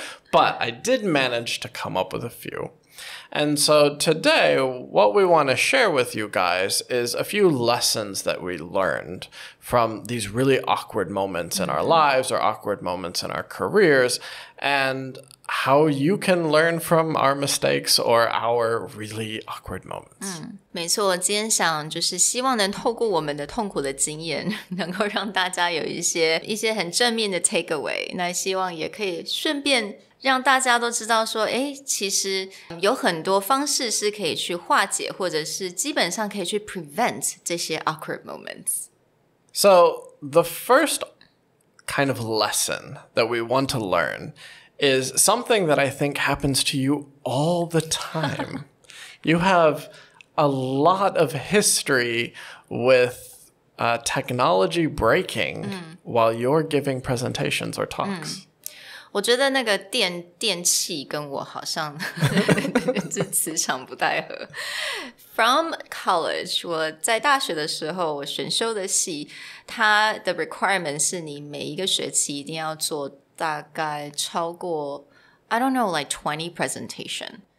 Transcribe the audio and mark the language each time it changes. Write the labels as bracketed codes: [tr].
[en] But I did manage to come up with a few. And so today, what we want to share with you guys is a few lessons that we learned from these really awkward moments in our lives or awkward moments in our careers, and how you can learn from our mistakes or our really awkward moments. [zh] 没错，今天想就是希望能透过我们的痛苦的经验，能够让大家有一些很正面的 takeaway。那希望也可以顺便让大家都知道说，其实有很多方式是可以去化解，或者是基本上可以去 prevent 这些 [en] awkward moments. So the first kind of lesson that we want to learn is something that I think happens to you all the time. You have a lot of history with technology breaking while you're giving presentations or talks. [zh] 我觉得那个电器跟我好像这磁场不太合。 [en] From college, [zh] 我在大学的时候，我选修的系，它的 requirement 是你每一个学期一定要做大概超过 [en] I don't know, like 20 presentation.